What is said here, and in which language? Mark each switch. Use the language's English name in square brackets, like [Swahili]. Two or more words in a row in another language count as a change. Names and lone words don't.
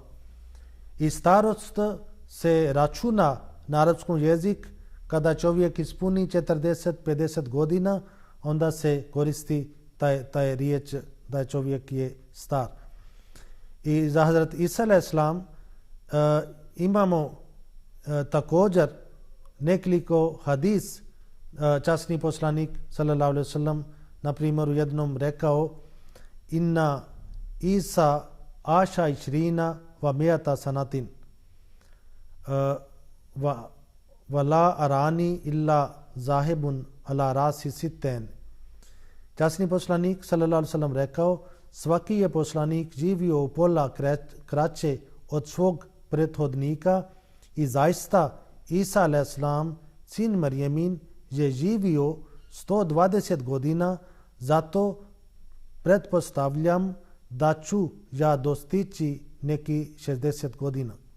[Bosnian] I starost se računa na arapskom jezik kada čovjek ispuni 40-50 godina, onda se koristi taj riječ da čovjek je star. I za Hazrat Isa a.s. imamo također nekoliko hadis. Časni poslanik [Arabic] صلى الله عليه وسلم [Bosnian] na primjer u jednom rekao, [Arabic] إن عيسى عاش عشرين ومائة سنة ولا أراني إلا ذاهبا على رأس الستين. [Bosnian] Časni poslanik [Arabic] صلى الله عليه وسلم [Bosnian] rekao, svaki je poslanik živio u pola kraće od svog prethodnika, i zaista Isa a.s. sin Marijemin je živio 120 godina, Zato pretpostavljam da ću ja dostići neki 60 godina.